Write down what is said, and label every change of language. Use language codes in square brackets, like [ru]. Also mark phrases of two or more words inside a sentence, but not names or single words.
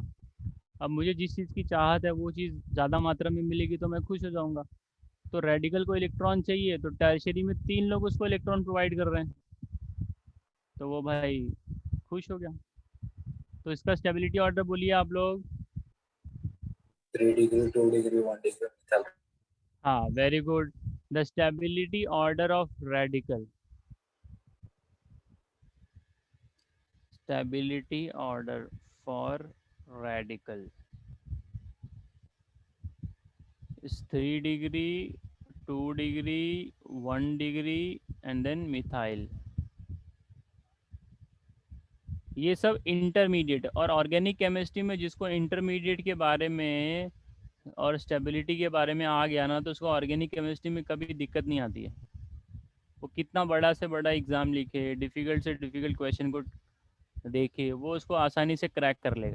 [hi] अब मुझे जिस चीज़ की चाहत है वो चीज़ ज़्यादा मात्रा में मिलेगी तो मैं खुश हो जाऊँगा। तो रेडिकल को इलेक्ट्रॉन चाहिए तो टर्शियरी में 3 लोग उसको [en] electron provide [hi] कर रहे हैं, तो वो भाई खुश हो गया। तो इसका [en] stability order [hi] बोलिए आप लोग। [en] 3 degree, 2 degree, 1 degree. Metal. हाँ, very good. the stability order of radical, stability order for radical is 3 degree, 2 degree, 1 degree and then methyl। [hi] ये सब इंटरमीडिएट। और [en] organic chemistry [hi] में जिसको इंटरमीडिएट के बारे में और स्टेबिलिटी के बारे में आ गया ना, तो उसको [en] organic chemistry [hi] में कभी दिक्कत नहीं आती है। वो कितना बड़ा से बड़ा एग्ज़ाम लिखे, डिफ़िकल्ट से डिफ़िकल्ट क्वेश्चन को देखे, वो उसको आसानी से क्रैक कर लेगा।